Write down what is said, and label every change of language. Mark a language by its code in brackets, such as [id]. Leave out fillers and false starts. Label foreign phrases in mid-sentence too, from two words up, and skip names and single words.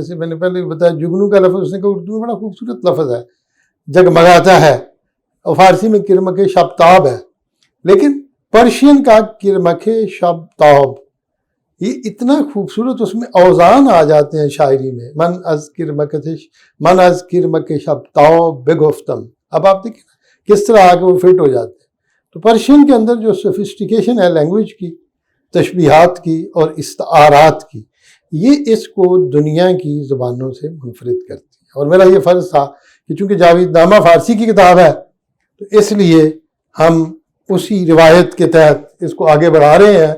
[ur] جیسے میں نے پہلے بھی بتایا جگنو کا لفظ، اس نے کہا اردو میں بڑا خوبصورت لفظ ہے، جگمگاتا ہے، اور فارسی میں [fa] کرمک شبتاب [ur] ہے. لیکن پرشین کا [fa] کرمک شبتاب [ur] یہ اتنا خوبصورت، اس میں اوزان آ جاتے ہیں شاعری میں. [fa] من از کرمک شبتاب بگفتم. [ur] اب آپ دیکھیں کس طرح آگے وہ فٹ ہو جاتے ہیں. تو پرشین کے اندر جو سوفسٹیکیشن ہے لینگویج کی، تشبیہات کی اور استعارات کی، یہ اس کو دنیا کی زبانوں سے منفرد کرتی ہے. اور میرا یہ فرض تھا کہ چونکہ جاوید نامہ فارسی کی کتاب ہے تو اس لیے ہم اسی روایت کے تحت اس کو آگے بڑھا رہے ہیں.